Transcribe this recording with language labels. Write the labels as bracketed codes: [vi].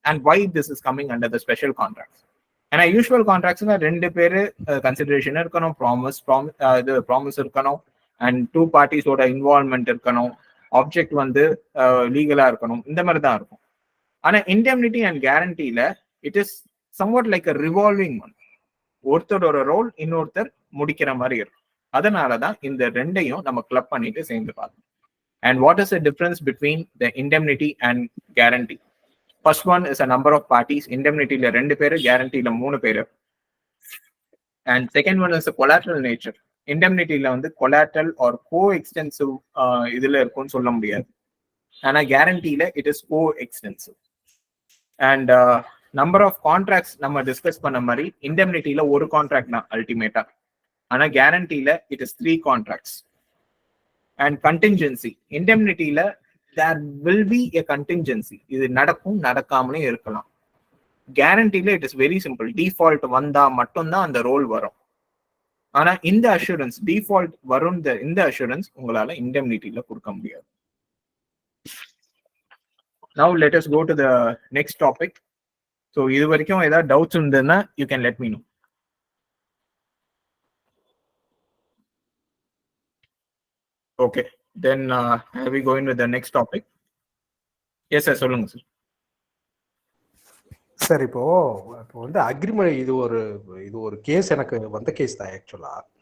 [en] And why this is coming under the special contracts. [ta] ஏன்னா usual கான்ட்ராக்ட்ஸ்ல 2 பேரு consideration இருக்கணும், promise இருக்கணும், அண்ட் 2 பார்ட்டிஸோட இன்வால்வ்மெண்ட் இருக்கணும், ஆப்ஜெக்ட் வந்து லீகலா இருக்கணும், இந்த மாதிரி தான் இருக்கும். [en] ஆனா indemnity and கேரண்டியில it is somewhat like a revolving one. [ta] ஒருத்தரோட ரோல் இன்னொருத்தர் முடிக்கிற மாதிரி இருக்கும். அதனாலதான் இந்த 2ஐயும் நம்ம கிளப் பண்ணிட்டு சேர்ந்து பார்த்தோம். [en] And what is the difference between the indemnity and guarantee? First one is a number of parties. Indemnity la [ta] 2 பேரு, [en] guarantee la [ta] 3 பேரு. [en] And second one is the collateral nature. [ta] Indemnity la வந்து collateral or co-extensive இதுல இருக்கும்னு சொல்ல முடியாது. ஆனா [en] guarantee la it is co-extensive. And number of contracts [ta] நம்ம discuss பண்ண மாதிரி indemnity la ஒரு கான்ட்ராக்ட் தான் அல்டிமேட்டா. [en] ஆனா guarantee la it is 3 contracts. And contingency. Indemnity-ல there will be a contingency. [ta] இது நடக்கும், நடக்காமலே இருக்கலாம். Guarantee-ல [en] it is very simple. [ta] Default வந்தா மட்டும்தான் அந்த ரோல் வரும். ஆனா இந்த அஷூரன்ஸ் டிஃபால்ட் வரும், இந்த அஷூரன்ஸ் உங்களால indemnity-ல கொடுக்க முடியாது. [en] Now let us go to the next topic. So [ta] இது வரைக்கும் ஏதாவது டவுட்ஸ் இருந்ததுன்னா [en] you can let me know. Okay, then are we going with the next topic? Yes sir, [ta] சொல்லுங்க சார். சார் இப்போ வந்து அக்ரிமெண்ட், இது ஒரு கேஸ், எனக்கு வந்த கேஸ் தான் ஆக்சுவலா.